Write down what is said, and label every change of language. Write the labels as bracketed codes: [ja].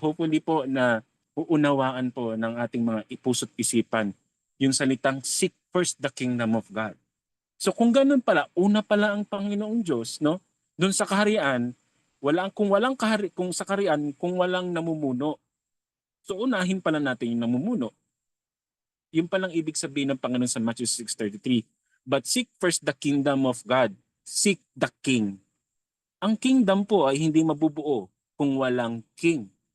[tl] Hopefully po na uunawaan po ng ating mga ipuso't isipan yung salitang [en] seek first the kingdom of God. [tl] So kung ganun pala, una pala ang Panginoong Diyos, no? Doon sa kaharian, kung sa kaharian, kung walang namumuno. So unahin pala natin yung namumuno. Yung palang ibig sabihin ng Panginoon sa Matthew 6:33. [en] But seek first the kingdom of God. Seek the king. [tl] Ang kingdom po ay hindi mabubuo kung walang king.